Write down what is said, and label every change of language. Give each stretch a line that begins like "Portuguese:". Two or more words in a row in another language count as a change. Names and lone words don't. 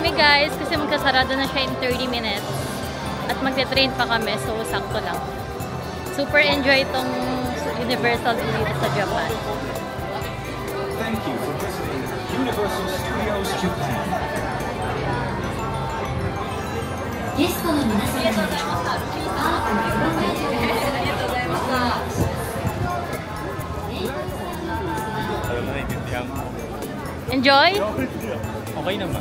Filipino: guys kasi magkasarado na siya
English: in 30 minutes.
Filipino: At magte-train pa kami, so sakto lang.
English: Super enjoy
Filipino: itong Universal dito sa Japan.
English: Thank you for visiting Universal Studios Japan.
Japanese: ゲストの皆様にパークのご来場ありがとうございました。
English: Enjoy?
Filipino: Okay naman.